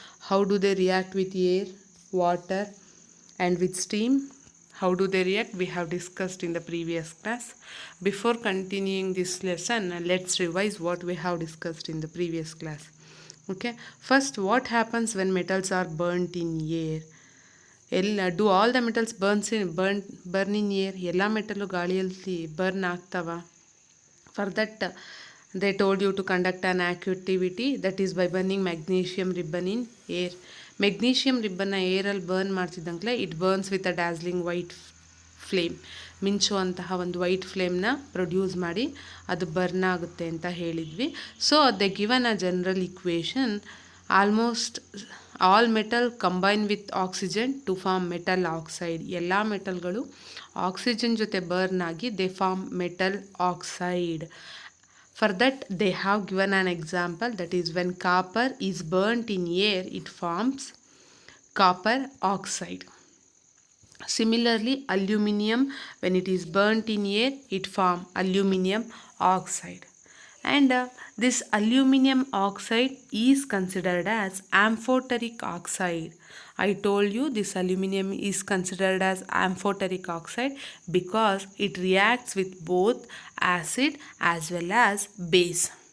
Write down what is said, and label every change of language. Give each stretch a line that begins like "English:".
English: How do they react with air, water, and with steam? How do they react? We have discussed in the previous class. Before continuing this lesson, let's revise what we have discussed in the previous class. Okay. First, what happens when metals are burnt in air? Do all the metals burn in air?
Kannada: ಎಲ್ಲ metal ಗಾಳಿಯಲ್ಲಿ burn ಆಗ್ತಾವ?
English: For that they told you to conduct an activity that is by burning magnesium ribbon in air.
Kannada: Magnesium ರಿಬ್ಬನ್ನ ಏರಲ್ಲಿ burn ಮಾಡ್ತಿದ್ದಂಗೆ
English: It burns with a dazzling white flame.
Kannada: ಮಿಂಚುವಂತಹ ಒಂದು white ಫ್ಲೇಮ್ನ produce ಮಾಡಿ ಅದು burn ಆಗುತ್ತೆ ಅಂತ ಹೇಳಿದ್ವಿ.
English: So they given a general equation. Almost all metal combine with oxygen to form metal oxide.
Kannada: ಎಲ್ಲ ಮೆಟಲ್ಗಳು oxygen ಜೊತೆ burn ಆಗಿ
English: They form metal oxide. For that they have given an example, that is when copper is burnt in air it forms copper oxide. Similarly, aluminium, when it is burnt in air, it forms aluminium oxide. And this aluminium oxide is considered as amphoteric oxide. I told you this aluminium is considered as amphoteric oxide because it reacts with both acid as well as base.